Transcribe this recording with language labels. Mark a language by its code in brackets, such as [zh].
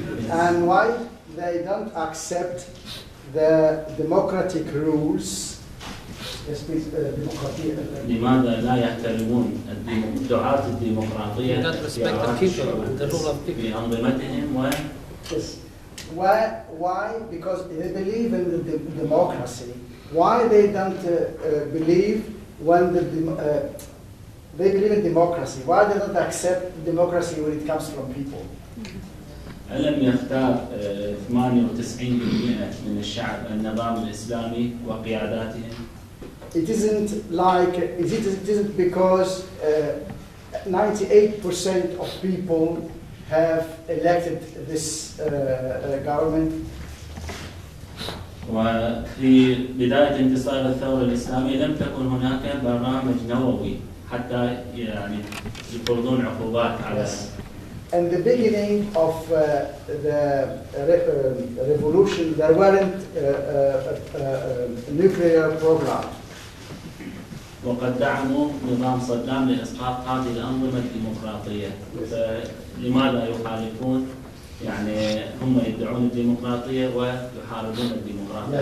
[en] And why they don't accept the democratic rules? Yes, please, [ar] لماذا لا يحترمون دعاة الديمقراطية اختيارات الشعوب في أنظمتهم و [en] Yes. Why? Because they believe in the democracy. Why they don't believe when they believe in democracy? Why they don't accept democracy when it comes from people? [ar] ألم يختار 98% من الشعب النظام الإسلامي وقياداتهم؟ [en] It isn't like it isn't because 98% of people have elected this government. [ar] وفي بداية انتصار الثورة الإسلامية لم تكن هناك برنامج نووي حتى يعني يفرضون عقوبات على. [en] In the beginning of the revolution, there weren't a nuclear program. [ar] وقد دعموا نظام صدام لإسقاط هذه الأنظمة الديمقراطية. فلماذا يخالفون؟ يعني هم يدعون الديمقراطية ويحاربون الديمقراطية.